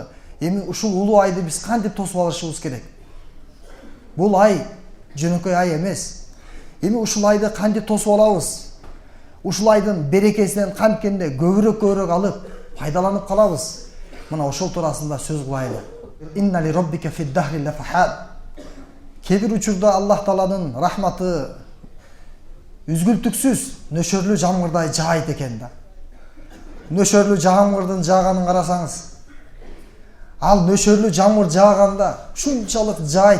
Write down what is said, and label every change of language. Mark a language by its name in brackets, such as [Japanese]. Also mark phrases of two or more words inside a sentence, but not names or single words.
[Kyrgyz] Эми ушул улуу айды биз кантип тосуп алышыбыз керек? Бул ай жөнөкөй ай эмес. Эми ушул айды кантип тосуп алабыз? Ушул айдын берекесинен канткенде көбүрөөк алып, пайдаланып калабыз. Мына ошол туурасында сөз кылайлы. [Arabic] إن لربك في الدهر لنفحات. [Kyrgyz] Кебир учурда Аллах Тааланын рахматы үзгүлтүксүз нөшөрлүү жамгырдай жаайт экен да. Нөшөрлүү жамгырдын жааганын карасаңыз, ал нөшөрлүү жамгыр жааганда шунчалык жаайт.